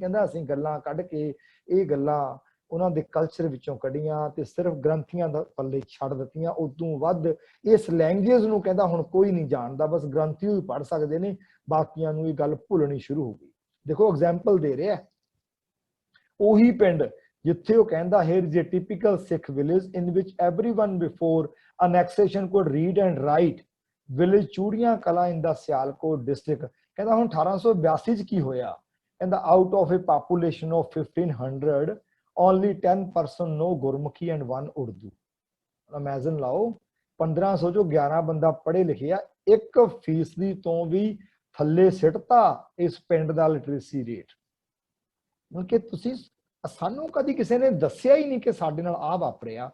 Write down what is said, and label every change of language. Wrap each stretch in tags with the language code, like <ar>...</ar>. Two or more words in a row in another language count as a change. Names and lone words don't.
<pa>ਕਹਿੰਦਾ ਅਸੀਂ ਗੱਲਾਂ ਕੱਢ ਕੇ ਇਹ ਗੱਲਾਂ ਉਹਨਾਂ ਦੇ ਕਲਚਰ ਵਿੱਚੋਂ ਕੱਢੀਆਂ ਤੇ ਸਿਰਫ ਗ੍ਰੰਥੀਆਂ ਦਾ ਪੱਲੇ ਛੱਡ ਦਿੱਤੀਆਂ। ਉਦੋਂ ਵੱਧ ਇਸ ਲੈਂਗੁਏਜ ਨੂੰ ਕਹਿੰਦਾ ਹੁਣ ਕੋਈ ਨਹੀਂ ਜਾਣਦਾ, ਬਸ ਗ੍ਰੰਥੀ ਹੀ ਪੜ੍ਹ ਸਕਦੇ ਨੇ, ਬਾਕੀਆਂ ਨੂੰ ਇਹ ਗੱਲ ਭੁੱਲਣੀ ਸ਼ੁਰੂ ਹੋ ਗਈ। ਦੇਖੋ ਐਗਜ਼ਾਮਪਲ ਦੇ ਰਿਹਾ ਉਹੀ ਪਿੰਡ ਜਿੱਥੇ ਉਹ ਕਹਿੰਦਾ</pa> <en>here is a typical Sikh village in which everyone before annexation could read and write, village ਚੂੜੀਆਂ ਕਲਾਂ in the Sialkot district।</en> <pa>ਕਹਿੰਦਾ ਹੁਣ 1882 ਚ ਕੀ ਹੋਇਆ। ਕਹਿੰਦਾ</pa> <en>out of a population of 1500 only 10% know ਗੁਰਮੁਖੀ and 1 ਉਰਦੂ।</en> <pa>ਇਮੇਜਿਨ ਲਾਓ 1500 ਚੋਂ 11 ਬੰਦਾ ਪੜ੍ਹੇ ਲਿਖੇ ਆ, 1% ਤੋਂ ਵੀ ਥੱਲੇ ਸਿੱਟਤਾ ਇਸ ਪਿੰਡ ਦਾ</pa> <en>literacy rate.</en> <pa>ਕਿ ਤੁਸੀਂ ਸਾਨੂੰ ਕਦੀ ਕਿਸੇ ਨੇ ਦੱਸਿਆ ਹੀ ਨਹੀਂ ਕਿ ਸਾਡੇ ਨਾਲ ਆਹ ਵਾਪਰਿਆ।</pa>